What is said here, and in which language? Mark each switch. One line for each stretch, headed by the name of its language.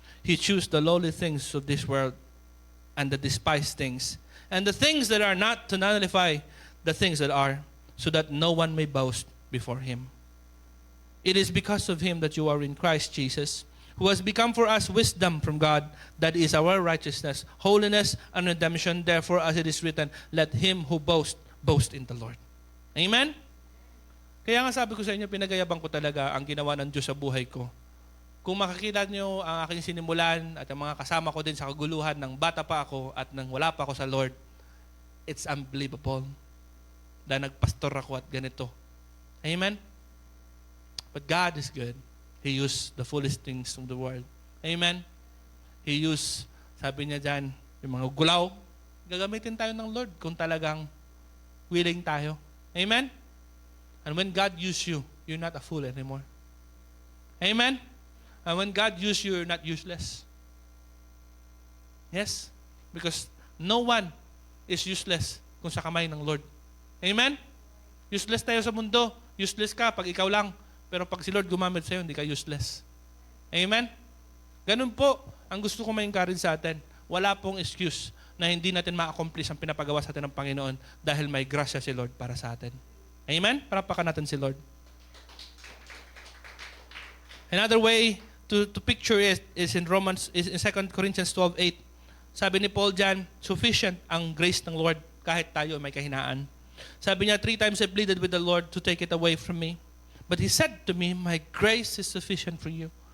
English: He chose the lowly things of this world and the despised things, and the things that are not, to nullify the things that are, so that no one may boast before Him. It is because of Him that you are in Christ Jesus, who has become for us wisdom from God, that is our righteousness, holiness, and redemption. Therefore, as it is written, let him who boast, boast in the Lord. Amen?
Filipino: Kaya nga sabi ko sa inyo, pinagayabang ko talaga ang ginawa ng Diyos sa buhay ko. Kung makikita nyo ang aking sinimulan at ang mga kasama ko din sa kaguluhan ng bata pa ako at nang wala pa ako sa Lord, it's unbelievable na nagpastor ako at ganito.
English: Amen? But God is good. He used the foolish things of the world.
Filipino: Amen? He used, sabi niya dyan, yung mga gulaw. Gagamitin tayo ng Lord kung talagang willing tayo. Amen?
English: And when God used you, you're not a fool anymore. Amen? And when God used you, you're not useless. Yes? Because no one is useless kung sa kamay ng Lord. Amen?
Filipino: Useless tayo sa mundo. Useless ka pag ikaw lang. Pero pag si Lord gumamit sa'yo, hindi ka useless. Amen? Ganun po ang gusto ko ma-encourage sa atin. Wala pong excuse na hindi natin ma-accomplish ang pinapagawa sa atin ng Panginoon dahil may grasya si Lord para sa atin. Amen? Parapakan natin si Lord.
English: Another way to picture it is in is in 2 Corinthians 12:8.
Filipino: Sabi ni Paul dyan, sufficient ang grace ng Lord kahit tayo may kahinaan.
English: Sabi niya, 3 times I pleaded with the Lord to take it away from me. But He said to me, my grace is sufficient for you.